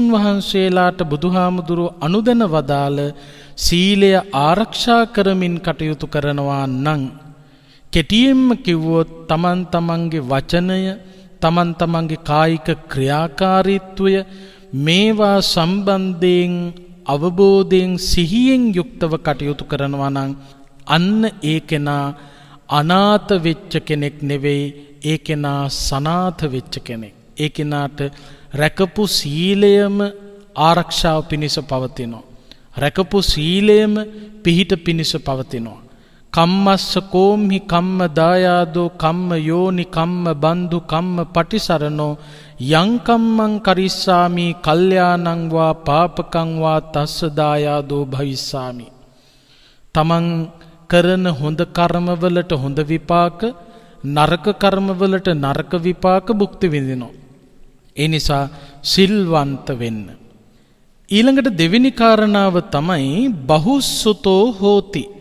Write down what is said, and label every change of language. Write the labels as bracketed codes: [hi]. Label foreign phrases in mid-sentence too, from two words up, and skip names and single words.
[si] වහන්සේලාට බුදුහාමුදුරුවෝ අනුදැන වදාළ සීලය ආරක්ෂා කරමින් කටයුතු කරනවා නම් කෙටියෙන්ම කිව්වොත් තමන්ගේ වචනය, තමන්ගේ කායික ක්‍රියාකාරීත්වය මේවා සම්බන්ධයෙන් අවබෝධයෙන් සිහියෙන් යුක්තව කටයුතු කරනවා නම් අන්න ඒ කෙනා අනාථ වෙච්ච කෙනෙක් නෙවෙයි, ඒ කෙනා සනාථ වෙච්ච කෙනෙක්. ඒ කෙනාට රැකපු සීලයම ආරක්ෂාව පිණිස පවතිනවා. රැකපු සීලයම පිහිට පිණිස පවතිනවා. [pi] කම්මස්ස කෝම්හි කම්ම දායාදෝ කම්ම යෝනි කම්ම බන්දු කම්ම පටිසරණෝ යං කම්මං කරිස්සාමි කල්යාණං වා පාපකං වා තස්ස දායාදෝ භවිස්සාමි. [si] තමන් කරන හොඳ කර්මවලට හොඳ විපාක, නරක කර්මවලට නරක විපාක භුක්ති විඳිනවා. ඒ නිසා සිල්වන්ත වෙන්න. ඊළඟට දෙවෙනි කාරණාව තමයි [pi] බහුසුතෝ හෝති.